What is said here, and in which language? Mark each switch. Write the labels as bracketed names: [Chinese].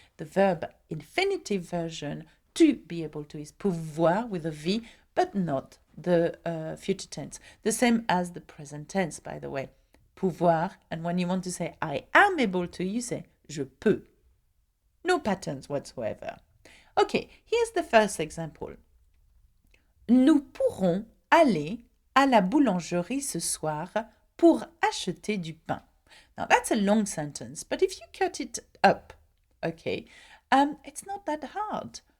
[English] The verb infinitive version, to be able to, is pouvoir with a V, but not the future tense. The same as the present tense, by the way. Pouvoir, and when you want to say I am able to, you say [French] je peux. [English] No patterns whatsoever. Okay, here's the first example. [French] Nous pourrons aller à la boulangerie ce soir pour acheter du pain. [English] Now that's a long sentence, but if you cut it up, okay, it's not that hard.